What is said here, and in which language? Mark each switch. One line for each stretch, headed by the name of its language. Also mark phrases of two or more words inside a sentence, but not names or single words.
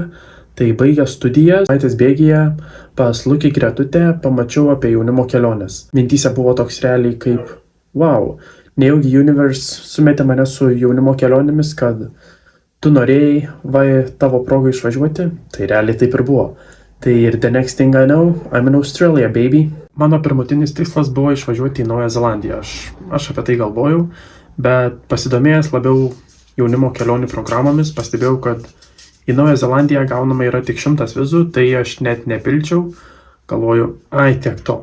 Lithuanian: Tai baigęs studijas, savaitės bėgyje pas Lukį Gretutę pamačiau apie jaunimo keliones. Mintyse buvo toks realiai kaip, wow, nejaugi Universe sumetė mane su jaunimo kelionėmis, kad tu norėjai tavo progą išvažiuoti, tai realiai taip ir buvo. Tai ir
English: the next thing I know, I'm in Australia, baby.
Lithuanian: Mano pirmutinis tikslas buvo išvažiuoti į Naują Zelandiją. Aš apie tai galvojau, bet pasidomėjęs labiau jaunimo kelionių programomis, pastebėjau, kad į Naują Zelandiją gaunama yra tik 100 vizų, tai aš net nepilčiau. Galvoju, tiek to.